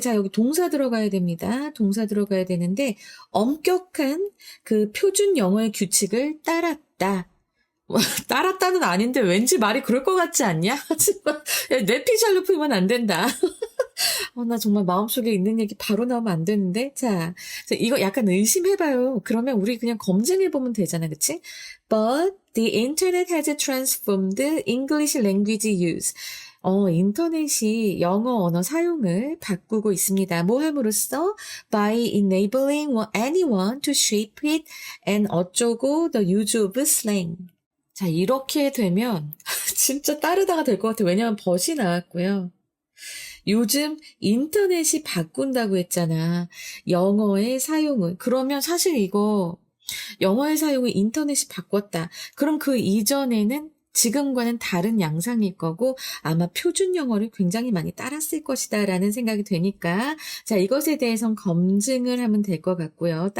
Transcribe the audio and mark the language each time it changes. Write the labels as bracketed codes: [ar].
[ko] 자, 여기 동사 들어가야 됩니다. 동사 들어가야 되는데 엄격한 그 표준 영어의 규칙을 따랐다. 따랐다는 아닌데 왠지 말이 그럴 것 같지 않냐? 하지만 뇌피셜로 풀면 안 된다. 나 정말 마음속에 있는 얘기 바로 나오면 안 되는데. 자, 이거 약간 의심해봐요. 그러면 우리 그냥 검증해보면 되잖아, 그치? [en] But the internet has transformed English language use. [ko] 인터넷이 영어 언어 사용을 바꾸고 있습니다. 뭐 함으로써? [en] By enabling anyone to shape it and [ko] 어쩌고 [en] the use of slang. [ko] 자, 이렇게 되면 진짜 따르다가 될 것 같아요. 왜냐면 벗이 나왔고요. 요즘 인터넷이 바꾼다고 했잖아. 영어의 사용을. 그러면 사실 이거 영어의 사용을 인터넷이 바꿨다. 그럼 그 이전에는 지금과는 다른 양상일 거고 아마 표준 영어를 굉장히 많이 따랐을 것이다 라는 생각이 되니까 자, 이것에 대해선 검증을 하면 될 것 같고요.